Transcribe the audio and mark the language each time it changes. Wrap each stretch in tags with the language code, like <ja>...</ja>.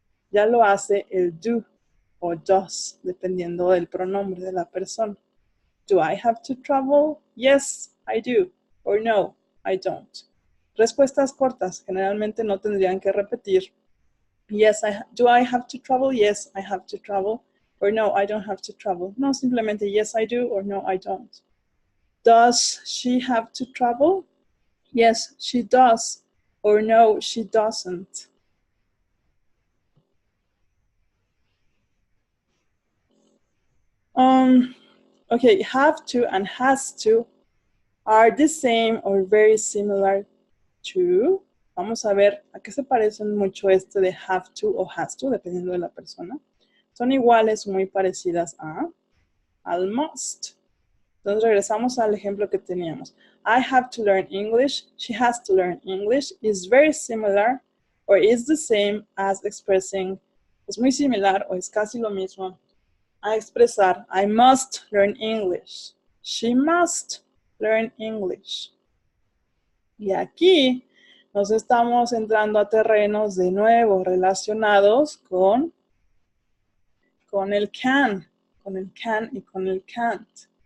<es>Ya lo hace el do o does, dependiendo del pronombre de la persona.</es> <en>Do I have to travel? Yes, I do. Or no, I don't.</en> <es>Respuestas cortas. Generalmente no tendrían que repetir.</es> <en>Yes, do I have to travel? Yes, I have to travel. Or no, I don't have to travel.</en> <es>No, simplemente</es> <en>yes, I do, or no, I don't. Does she have to travel? Yes, she does. Or no, she doesn't. Okay, have to and has to are the same or very similar to.</en> <es>Vamos a ver a qué se parecen mucho este de have to o has to, dependiendo de la persona. Son iguales, muy parecidas al must. Entonces regresamos al ejemplo que teníamos.</es> <en>I have to learn English. She has to learn English. Is very similar or is the same as expressing.</en> <es>Es muy similar o es casi lo mismo a expresar</es> <en>I must learn English. She must learn English.</en> <es>Y aquí nos estamos entrando a terrenos de nuevo relacionados con el can y con el can't.</es>